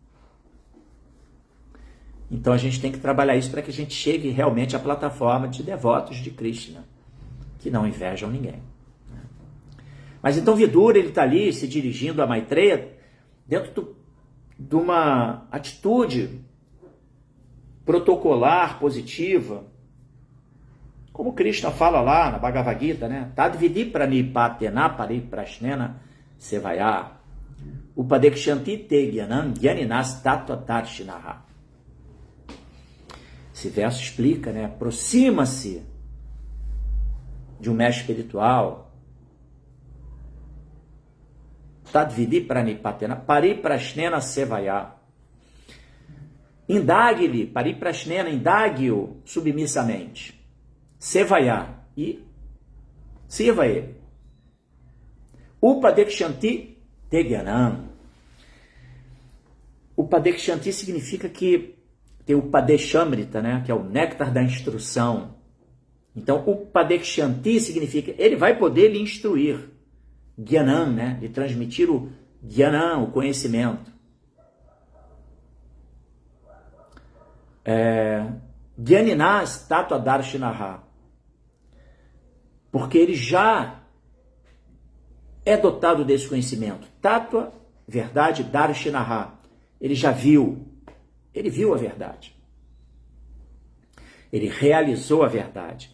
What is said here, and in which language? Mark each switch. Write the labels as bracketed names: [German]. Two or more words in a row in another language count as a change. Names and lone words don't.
[Portuguese] Então a gente tem que trabalhar isso para que a gente chegue realmente à plataforma de devotos de Krishna, que não invejam ninguém. Mas então Vidura, ele está ali se dirigindo a Maitreya dentro de uma atitude protocolar, positiva, como Krishna fala lá na Bhagavad Gita, né? [Sanskrit] Tadvidi pranipatena pariprasnena sevaya upadekshanti te gyanam gyaninas tattvatarshinaha. [Portuguese] Esse verso explica, né? Aproxima-se de um mestre espiritual. [Sanskrit] Tadvidi pranipatena pariprasnena sevaya. [Portuguese] Indague-lhe, pariprasnena, indague-o submissamente. Sevaya, e sirva ele. [Sanskrit] Upadekshanti te gyanam. [Portuguese] Upadekshanti significa que tem o Padeshamrita, né, que é o néctar da instrução. Então, Upadekshanti significa ele vai poder lhe instruir. Gyanam, né, lhe transmitir o Gyanam, o conhecimento. [Sanskrit] Gyaninas tattva darshinaha. [Portuguese] Porque ele já é dotado desse conhecimento. [Sanskrit] Tattva, verdade, darshinaha. [Portuguese] Ele já viu. Ele viu a verdade. Ele realizou a verdade.